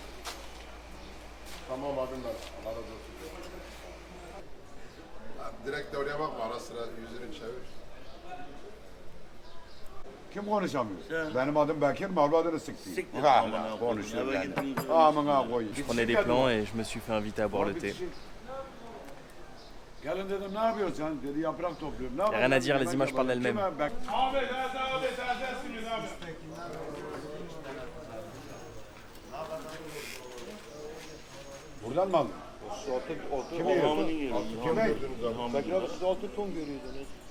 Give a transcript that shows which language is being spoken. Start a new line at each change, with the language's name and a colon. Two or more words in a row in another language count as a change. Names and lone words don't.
Turkish: Tamam abim ben. Allah razı olsun. Direkt de oraya bakma. Ara sıra yüzünü çevir. Kim konuşamıyor? Benim adım Bekir, mal adını siktir. Siktir. Hala konuşuyor yani. Amına koyayım.
French: Je prenais des plans et je me suis fait inviter à boire le thé.
Turkish: Gelin dedim ne yapıyorsun? Dedi yaprak topluyorum. Ne
French: rien à dire, les images parlent d'elles-mêmes.
Turkish: Buradan mı aldın? Kimi yiyor? Kimi? Bekir abi siz altı ton görüyordunuz.